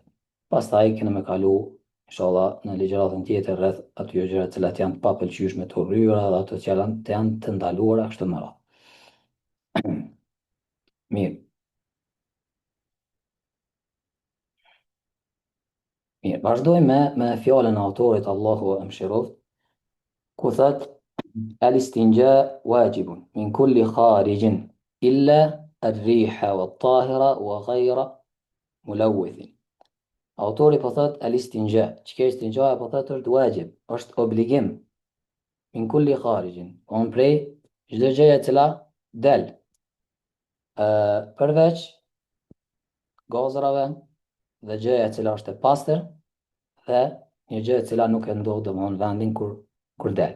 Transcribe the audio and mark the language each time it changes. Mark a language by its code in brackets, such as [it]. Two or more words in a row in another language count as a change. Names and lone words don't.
[sq] Pastaj kemë me kalu inshallah në ligjëratën tjetër rreth atyre gjëra të cilat janë të papëlqyeshme të rryra dhe ato që janë të ndaluara kështu me radhë. Mirë. Mirë, vazhdojmë me fjalën e autorit, Allahu e mëshiroft, ku thot [ar] الاستنجاء واجب من كل خارج إلا الريح والطاهر و غير ملوث. [sq] Autori po thot al-istinja, çka istinja po thot është wajib, është obligim, [ar] من كل خارج, [sq] on prej çdo gjëje e cila del, përveç gazrave dhe gjëja e cila është e pastër dhe një gjë e cila nuk e ndodh domthonë vendin kur del.